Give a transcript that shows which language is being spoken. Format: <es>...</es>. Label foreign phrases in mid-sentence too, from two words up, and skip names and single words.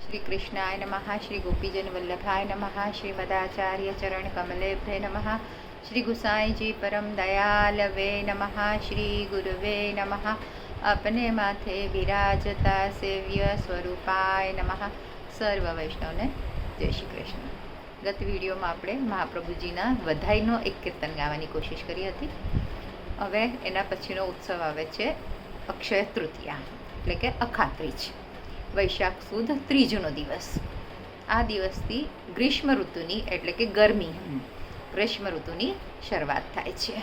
<sa>श्री कृष्णाय नमः, श्री गोपीजन वल्लभाय नमः, श्रीमदाचार्य चरण कमलेभ्ये नमः, श्री गुसाई जी परम दयालवे नमः, श्री गुरुवे नमः,</sa> <hi>अपने माथे विराजता</hi> <sa>सेव्य स्वरूपाय नमः।</sa> <gu>સર્વ વૈષ્ણવને જય શ્રી કૃષ્ણ। ગત વિડિયોમાં આપણે મહાપ્રભુજીના વધાઈનો એક કીર્તન ગાવાની કોશિશ કરી હતી। હવે એના પછીનો ઉત્સવ આવે છે અક્ષય તૃતીયા, એટલે કે અખાત્રીજ, વૈશાખ સુદ ત્રીજનો દિવસ। આ દિવસથી ગ્રીષ્મ ઋતુની એટલે કે ગરમી ગ્રીષ્મ ઋતુની શરૂઆત થાય છે।</gu>